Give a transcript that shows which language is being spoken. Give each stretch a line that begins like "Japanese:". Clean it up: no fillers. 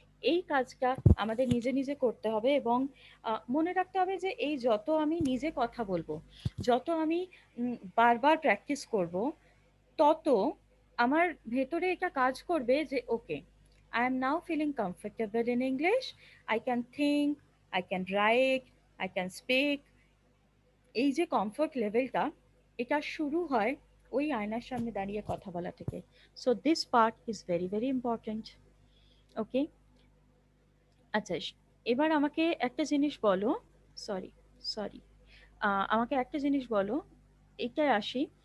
Bangla: এই কাজটা আমাদের নিজে নিজে করতে হবে এবং মনে রাখতে হবে যে এই যত আমি নিজে কথা বলবো, যত আমি বারবার প্র্যাকটিস করব, তত আমার ভেতরে এটা কাজ করবে যে ওকে,
English: I am now feeling comfortable in English. I can think, I can write, I can speak.
Bangla: এই যে কমফোর্ট লেভেলটা, এটা শুরু হয় ওই আয়নার সামনে দাঁড়িয়ে কথা বলা থেকে।
English: So this part is very very important. Okay,
Bangla: আচ্ছা, এবার আমাকে একটা জিনিস বলো। সরি, সরি, আমাকে একটা জিনিস বলো, এটাই আসি।